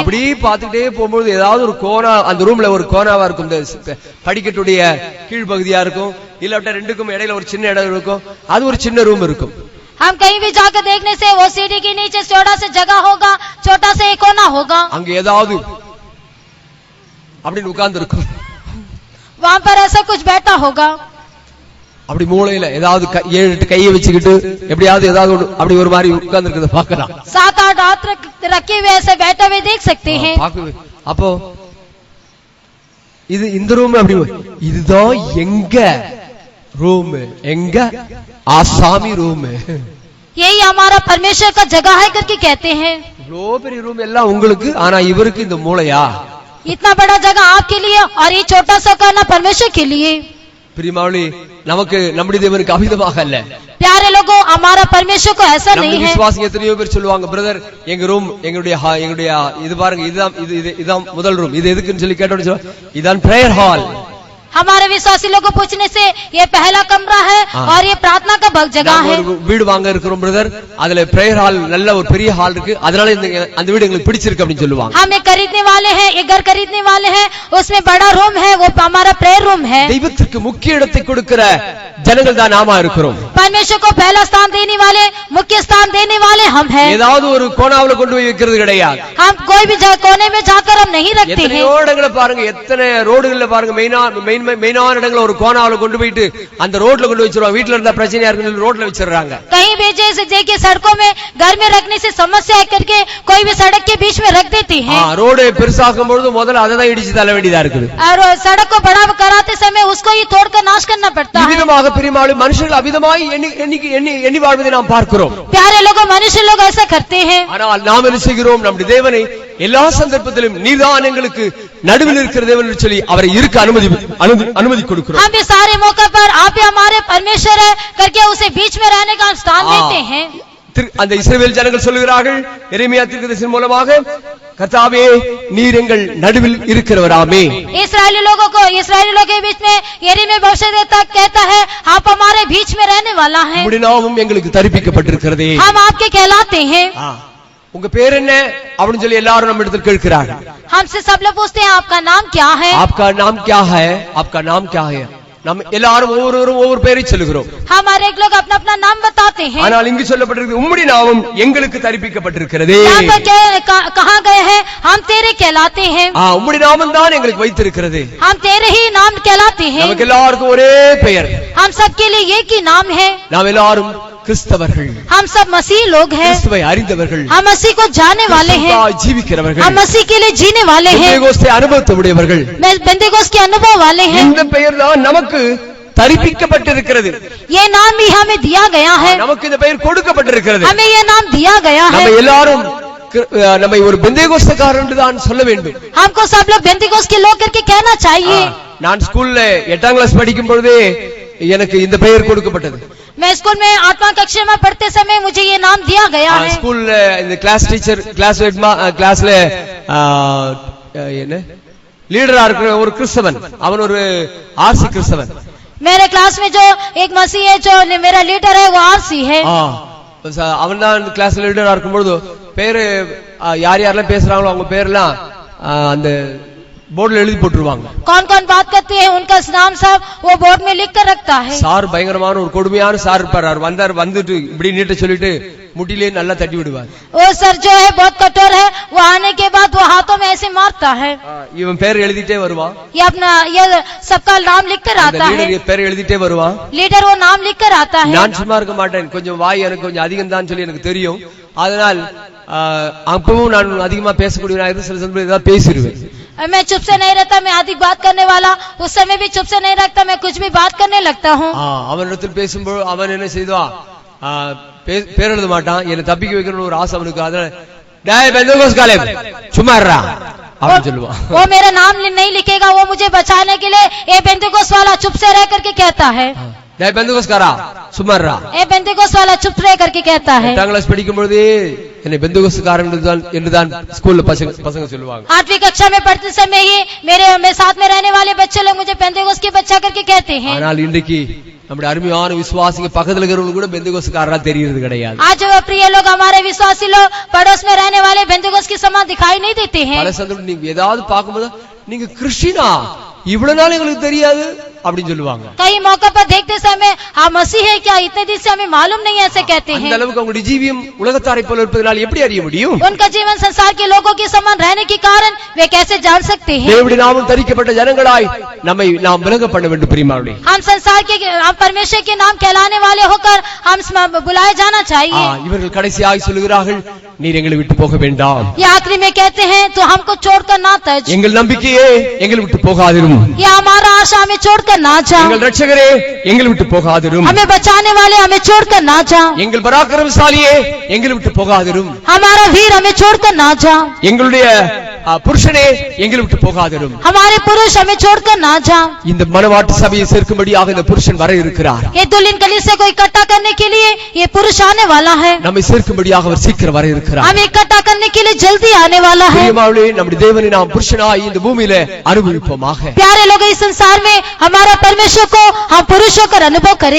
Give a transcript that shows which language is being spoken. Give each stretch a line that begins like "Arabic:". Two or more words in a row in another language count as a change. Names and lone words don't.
Tamil: அப்படி பார்த்துட்டே போகும்போது ஏதாவது ஒரு கோணா, அந்த ரூம்ல ஒரு கோணாவா இருக்கும், படிக்கட்டுடைய கீழ் பகுதியா இருக்கும், இல்லாட்ட ரெண்டுக்கும் இடையில ஒரு சின்ன இடம் இருக்கும், அது ஒரு சின்ன ரூம் இருக்கும்.
Hindi: हम कहीं भी जाकर देखने से वो सीढ़ी के नीचे छोटा सा जगह होगा, छोटा सा एक कोना होगा,
Tamil: அங்க ஏதாவது அப்படின்னு உட்கார்ந்து இருக்கும்,
Hindi: वहाँ पर ऐसा कुछ बैठा होगा,
Tamil: அப்படி மூளையில ஏதாவது 7-8 கையை வச்சுக்கிட்டு எப்படியாவது ஏதாவது அப்படி ஒரு மாதிரி உட்கார்ந்து இருக்கிறத பார்க்கலாம்.
Hindi: 7-8 हाथ रखे हुए ऐसे बैठे हुए देख सकते हैं।
Tamil: அப்போ இது இந்த ரூம் அப்படி, இதுதான் எங்க ரூம், எங்க ஆசாமி ரூம்,
Hindi: यही हमारा परमेश्वर का जगह है करके कहते हैं।
Tamil: இவ்வளோ பெரிய ரூம் எல்லாம் உங்களுக்கு, ஆனா இவருக்கு இந்த மூளையா?
Hindi: इतना बड़ा जगह आपके लिए और ये छोटा सा करना परमेश्वर के लिए।
Tamil: பிரியமானவர்களே, நமக்கு நம்முடைய தேவனுக்கு அபிதமாக அல்ல.
Hindi: प्यारे लोगों, हमारा परमेश्वर को ऐसा नहीं है।
Tamil: விசுவாசி எத்தனையோ பேர் சொல்லுவாங்க, பிரதர் எங்க ரூம் எங்களுடைய இது பாருங்க, இதுதான் முதல் ரூம், இது எதுக்குன்னு சொல்லி கேட்டோன்னு இதான்
English: prayer hall.
Hindi: हमारे विश्वासी लोगों को पूछने से ये पहला कमरा है और ये प्रार्थना का जगह है।
Tamil: வீடு வாங்க இருக்கிறோம் பிரதர், அதுல
English: prayer hall
Tamil: நல்ல ஒரு பெரிய ஹால் இருக்கு, அதனால அந்த வீடு எங்களுக்கு பிடிச்சிருக்கு அப்படின்னு சொல்லுவாங்க.
Hindi: हम एक खरीदने वाले हैं, एक घर खरीदने वाले हैं, उसमें बड़ा रूम है, वो हमारा
English: prayer room
Hindi: है।
Tamil: தெய்வத்திற்கு முக்கிய இடத்தை கொடுக்கிற ஜனங்கள் தான் நாம இருக்கிறோம்.
Hindi: परमेश्वर को पहला स्थान देने वाले, मुख्य स्थान देने वाले हम हैं।
Tamil: ஏதாவது ஒரு கோணாவுல கொண்டு போய் வைக்கிறது கிடையாது.
Hindi: हम कोई भी कोने में जाकर हम नहीं रखते हैं।
Tamil: எத்தனை இடங்களை பாருங்க, எத்தனை ரோடுகள்ல பாருங்க, மெயினான இடங்களை ஒரு கோணாவுல கொண்டு போயிட்டு அந்த ரோட்ல கொண்டு வச்சிருவாங்க. வீட்டுல இருந்தா பிரச்சனையா இருக்குன்னு ரோட்ல வச்சிடறாங்க.
Hindi: कहीं भी जैसे देखिए सड़कों में घर में रखने से समस्या है करके कोई भी सड़क के बीच में रख देती है।
Tamil: ரோடு பெருசாக்கும் பொழுது முதல்ல அதை தான் இடிச்சு தள்ள வேண்டியதா இருக்குது.
Hindi: और सड़क को बड़ा कराते समय उसको ही तोड़कर नाश करना पड़ता है।
Tamil: விதமாக பிரியமானவர்களே, மனுஷர்கள் அபிதமாய் எண்ணி வாழ்வதை நாம் பார்க்கிறோம்.
Hindi: प्यारे लोगों, मनुष्य लोग ऐसा करते हैं।
Tamil: ஆனால் நாம் என்ன செய்கிறோம்? நம்முடைய தேவனை எல்லா சந்தர்ப்பத்திலும் நீதான் எங்களுக்கு நடுவில் இருக்கிற தேவன் என்று சொல்லி அவரை இருக்க அனுமதி கொடுக்கிறோம்.
Hindi: हम भी सारे मौके पर आप ही हमारे परमेश्वर है करके उसे बीच में रहने का स्थान देते हैं।
Tamil: அந்த இஸ்ரவேல் ஜனங்கள் சொல்லுகிறார்கள் எரேமியா தீர்க்கதரிசியின் மூலமாக, கர்த்தாவே நீர் எங்கள் நடுவில் இருக்கிறவராமே.
Hindi: इस्राएली लोगों के बीच में यिर्मयाह भविष्यद्वक्ता कहता है, आप हमारे बीच में रहने वाला है।
Tamil: உம்முடைய நாமம் எங்களுக்கு தரிப்பிக்கப்பட்டிருக்கிறதே.
Hindi: हम आपके कहलाते हैं।
Tamil: உங்க பேர் என்ன அப்படின்னு சொல்லி எல்லாரும் நம்ம இடத்துல கேட்கிறார்கள்.
Hindi: हमसे सब लोग पूछते हैं आपका नाम क्या है, आपका नाम क्या है, आपका नाम क्या है.
Tamil: நம்ம எல்லாரும் ஒவ்வொரு பேரை சொல்லுகிறோம்.
Hindi: हमारे एक लोग अपना अपना नाम बताते हैं।
Tamil: ஆனால் இங்கு சொல்லப்பட்டிருக்கிறது உம்முடைய நாமம் எங்களுக்கு தரிப்பிக்கப்பட்டிருக்கிறதே.
Hindi: यहाँ पर कहा गए हैं, हम तेरे लिए कहलाते हैं।
Tamil: உம்முடைய நாமம் தான் எங்களுக்கு வைத்திருக்கிறது.
Hindi: हम तेरे ही नाम कहलाते हैं।
Tamil: நமக்கு எல்லாருக்கும் ஒரே பெயர்.
Hindi: हम सबके लिए एक ही नाम है।
Tamil: நாம் எல்லாரும் கிறிஸ்தவர்கள்.
Hindi: हम सब मसीह लोग हैं।
Tamil: கிறிஸ்துவை அறிந்தவர்கள்.
Hindi: हम मसीह को जानने वाले हैं।
Tamil: ஜீவிக்கிறவர்கள்.
Hindi: हम मसीह के लिए जीने वाले हैं।
Tamil: பெந்தேகோஸ்தே அனுபவத்துடையவர்கள்.
Hindi: பெந்தேகோஸ்தே के अनुभव वाले हैं।
Tamil: இந்த பெயர் தான் நமக்கு தரிப்பிக்கப்பட்டிருக்கிறது.
Hindi: ये नाम भी हमें दिया गया है।
Tamil: நமக்கு இந்த பெயர் கொடுக்கப்பட்டிருக்கிறது.
Hindi: हमें ये नाम दिया गया है।
Tamil: நம்ம எல்லாரும் நம்மை ஒரு பெந்தேகோஸ்தேக்காரர் என்று தான் சொல்ல வேண்டும்.
Hindi: हमको सब लोग बेंतेकोस्त के लोग करके कहना चाहिए।
Tamil: நான் ஸ்கூல்ல 8ஆம் கிளாஸ் படிக்கும் பொழுதே எனக்கு இந்த பெயர் கொடுக்கப்பட்டது.
Hindi: मैं स्कूल में 8वां कक्षा में पढ़ते समय मुझे ये नाम दिया गया है।
Tamil: ஸ்கூல்ல இந்த
English: class teacher
Tamil: கிளாஸ்ல என்ன லீடரா இருக்கிற ஒரு கிறிஸ்தவன், அவன் ஒரு ஆர்சி கிறிஸ்தவன்.
Hindi: मेरे क्लास में जो एक मसीह है, जो मेरा लीडर है, वो आरसी है।
Tamil: அவன் தான்
English: class leader
Tamil: இருக்கும்போது பேரு யார் யாரெல்லாம் பேசுறாங்களோ அவங்க பேர்லாம் அந்த போர்டுல எழுதி போட்டுருவாங்க.
Hindi: कौन कौन बात करते हैं उनका नाम सब वो बोर्ड में लिख कर रखता है।
Tamil: சார் பயங்கரமான ஒரு கொடுமையான சார் இருப்பார். அவர் வந்துட்டு இப்படி நீட்ட சொல்லிட்டு முட்டிலே நல்லா தட்டி விடுவார்.
Hindi: वो सर जो है बहुत कठोर है, वो आने के बाद वो हाथों में ऐसे मारता है।
Tamil: இவன் பேர் எழுதிட்டே வருவான்.
Hindi: ये अपना ये सबका नाम लिख कर आता है।
Tamil: लीडर பேர் எழுதிட்டே வருவான்.
Hindi: लीडर वो नाम लिख कर आता है।
Tamil: நான் சும்மா இருக்க மாட்டேன், கொஞ்சம் வாய் எனக்கு கொஞ்சம் அதிகம் தான் சொல்லி எனக்கு தெரியும். அதனால் அப்பவும் நான் அதிகமா பேசக்கூடியவனாக சில சமயம் ஏதாவது பேசிடுவேன்.
Hindi: मैं चुप से नहीं रहता, मैं अधिक बात करने वाला उस समय भी चुप से नहीं रखता, मैं कुछ भी बात करने लगता हूँ।
Tamil: அவனிடத்தில் பேசும்போது அவன் என்ன செய்வான், பேர் எழுத மாட்டான். என்னை தப்பிக்க வைக்கணும்னு ஒரு ஆசை அவனுக்கு. அதனால டேய் பெந்தேகோஸ்தே காலேப் சும்மா இருடா அப்படின்னு சொல்லுவான்.
Hindi: वो मेरा नाम नहीं लिखेगा, वो मुझे बचाने के लिए ए बेंतेकोस्त वाला चुप से रह करके कहता है।
Tamil: டேய் பெந்தேகோஸ்தேக்காரா சும்மா இருடா.
Hindi: ए बेंतेकोस्त वाला चुप रह करके कहता है।
Tamil: 8ஆம் கிளாஸ் படிக்கும் பொழுது என்னை பெந்தேகோஸ்தேக்காரன் என்று தான் ஸ்கூல்ல பசங்க சொல்லுவாங்க.
Hindi: 8वीं कक्षा में पढ़ते समय ही मेरे साथ में रहने वाले बच्चे लोग मुझे बेंतेकोस्त के बच्चा करके कहते हैं।
Tamil: ஆனால் இன்றைக்கு நம்முடைய அருமையான விசுவாசிங்க பக்கத்துல இருக்கிறவங்க கூட பெந்தேகோஸ்தேக்காரரா தெரியறது கிடையாது.
Hindi: आज प्रिय लोग, हमारे विश्वासी लोग पड़ोस में रहने वाले बेंतेकोस्त के समान दिखाई नहीं देते हैं।
Tamil: பல சந்தர்ப்பம் நீங்க ஏதாவது பார்க்கும்போது நீங்க கிறிஸ்டியனா இவ்வளவு நாள் எங்களுக்கு தெரியாது அப்படின்னு சொல்லுவாங்க.
Hindi: कई मौके पर देखते समय हम मसीह है क्या, इतने दिन से हमें मालूम नहीं, ऐसे कहते हैं।
Tamil: அந்த அளவுக்கு அவங்களுடைய ஜீவியம் உலகத்தாரை போல இருப்பதனால் எப்படி அறிய முடியும்?
Hindi: उनका जीवन संसार के लोगों के समान रहने के कारण वे कैसे जान सकते हैं?
Tamil: தேவனுடைய நாமம் தரிக்கப்பட்ட ஜனங்களாய் நம்மை நாம் விளங்க பண்ண வேண்டும் பிரியமானவர்களே.
Hindi: हम संसार के हम परमेश्वर के नाम कहलाने वाले होकर हम बुलाए जाना चाहिए।
Tamil: இவர்கள் கடைசியாய் சொல்கிறார்கள், நீர் எங்களை விட்டு போக வேண்டாம்.
Hindi: ये आखिरी में कहते हैं तो हमको छोड़कर ना तज।
Tamil: எங்கள் நம்பிக்கையே எங்களை விட்டு போகாதிரும்.
Hindi: ये हमारा आशा हमें छोड़कर ना जा।
Tamil: எங்கள் ரட்சகரே எங்களை விட்டு போகாதிரும்.
Hindi: हमें बचाने वाले हमें छोड़कर ना जा।
Tamil: எங்கள் பராக்கிரமசாலியே எங்களை விட்டு போகாதிரும்.
Hindi: हमारा वीर हमें छोड़कर ना जा।
Tamil: எங்களுடைய புருஷனே எங்களை விட்டு போகாதிரும்.
Hindi: हमारे पुरुष हमें छोड़कर ना जा।
Tamil: இந்த மனவாட்டி சபையை சேர்க்கும்படியாக இந்த புருஷன் வர இருக்கிறார்.
Hindi: ये दुल्हन कलीसिया को इकट्ठा करने के लिए ये पुरुष आने वाला है।
Tamil: நம்மை சேர்க்கும்படியாக அவர் சீக்கிரம் வர இருக்கிறார்.
Hindi: हमें इकट्ठा करने के लिए जल्दी आने वाला है।
Tamil: பிரியமானவர்களே, நம்முடைய தேவனை நாம் புருஷனாய் இந்த பூமியில அனுபவிப்போமாக.
Hindi: प्यारे लोग, इस संसार में हमारा परमेश्वर को हम पुरुषों का अनुभव करें।